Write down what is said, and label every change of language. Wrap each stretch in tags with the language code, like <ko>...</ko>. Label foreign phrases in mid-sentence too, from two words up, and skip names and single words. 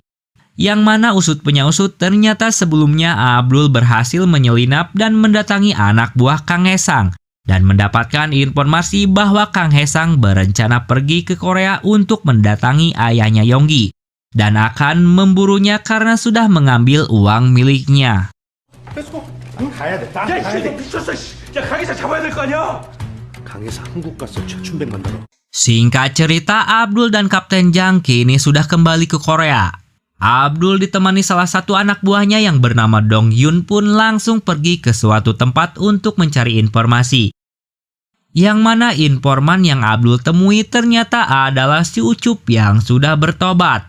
<id>Yang mana usut punya usut, ternyata sebelumnya Abdul berhasil menyelinap dan mendatangi anak buah Kang Hesang dan mendapatkan informasi bahwa Kang Hesang berencana pergi ke Korea untuk mendatangi ayahnya Yonggi dan akan memburunya karena sudah mengambil uang miliknya.</id> <en>Let's go.</en> <ko>가야 돼. 딱 야, 가야 너 돼. 미쳤어. 야, 강의사 잡아야 될 거 아니야? 강에서 한국 가서 최춘백 만나러.</ko> <id>Singkat cerita, Abdul dan Kapten Jang kini sudah kembali ke Korea. Abdul ditemani salah satu anak buahnya yang bernama Dong Yun pun langsung pergi ke suatu tempat untuk mencari informasi. Yang mana informan yang Abdul temui ternyata adalah si Ucup yang sudah bertobat.</id>